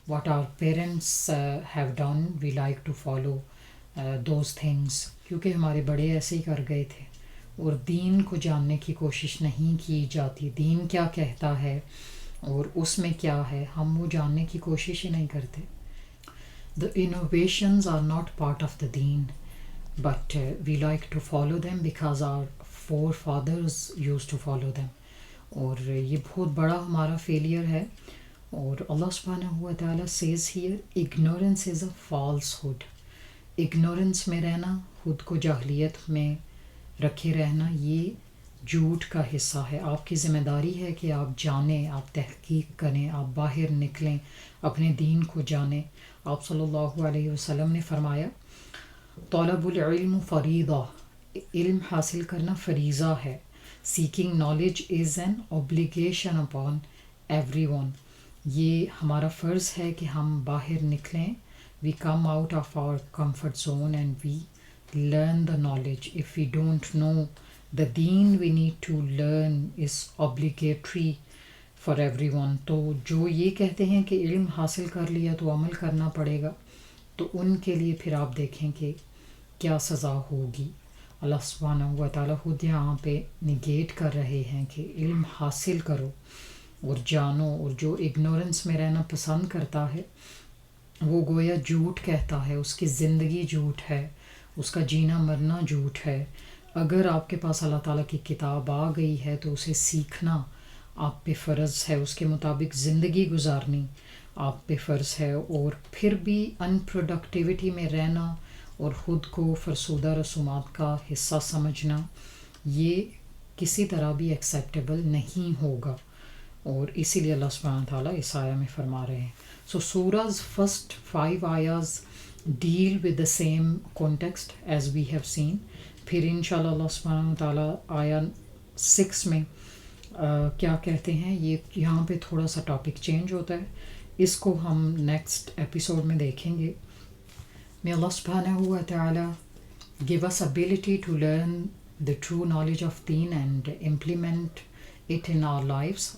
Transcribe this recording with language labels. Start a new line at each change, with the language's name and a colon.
English: what our parents have done we like to follow those things,
Urdu: کیونکہ ہمارے بڑے ایسے ہی کر گئے تھے. اور دین کو جاننے کی کوشش نہیں کی جاتی، دین کیا کہتا ہے اور اس میں کیا ہے ہم وہ جاننے کی کوشش ہی نہیں کرتے.
English: The innovations are not part of the deen, but we like to follow them because our forefathers used to follow them.
Urdu: اور یہ بہت بڑا ہمارا فیلئر ہے. اور اللہ سبحانہ و تعالیٰ
English: Says here ignorance is a falsehood.
Urdu: Ignorance میں رہنا، خود کو جاہلیت میں رکھے رہنا، یہ جھوٹ کا حصہ ہے. آپ کی ذمہ داری ہے کہ آپ جانیں، آپ تحقیق کریں، آپ باہر نکلیں، اپنے دین کو جانیں. آپ صلی اللہ علیہ وسلم نے فرمایا
Arabic: طلب العلم فریضہ،
Urdu: علم حاصل کرنا فریضہ ہے.
English: Seeking knowledge is an obligation upon everyone.
Urdu: یہ ہمارا فرض ہے کہ ہم باہر نکلیں.
English: We come out of our comfort zone and we learn the knowledge. If we don't know the deen we need to learn is obligatory for everyone.
Urdu: تو جو یہ کہتے ہیں کہ علم حاصل کر لیا تو عمل کرنا پڑے گا، تو ان کے لیے پھر آپ دیکھیں کہ کیا سزا ہوگی. اللہ سبحانہ و تعالیٰ خود یہاں پہ نگیٹ کر رہے ہیں کہ علم حاصل کرو اور جانو. اور جو اگنورنس میں رہنا پسند کرتا ہے وہ گویا جھوٹ کہتا ہے، اس کی زندگی جھوٹ ہے، اس کا جینا مرنا جھوٹ ہے. اگر آپ کے پاس اللہ تعالیٰ کی کتاب آ گئی ہے تو اسے سیکھنا آپ پہ فرض ہے، اس کے مطابق زندگی گزارنی آپ پہ فرض ہے. اور پھر بھی ان پروڈکٹیوٹی میں رہنا اور خود کو فرسودہ رسومات کا حصہ سمجھنا، یہ کسی طرح بھی ایکسیپٹیبل نہیں ہوگا. اور اسی لیے اللہ سبحانہ تعالیٰ اس آیہ میں فرما رہے ہیں.
English: So سورہ's first 5 آیاز deal with the same context as we have seen.
Urdu: پھر انشاءاللہ اللہ سبحانہ تعالیٰ آیا 6 میں کیا کہتے ہیں، یہ یہاں پہ تھوڑا سا ٹاپک چینج ہوتا ہے، اس کو ہم نیکسٹ ایپیسوڈ میں دیکھیں گے.
English: May Allah subhanahu wa ta'ala give us ability to learn the true knowledge of deen and implement it in our lives.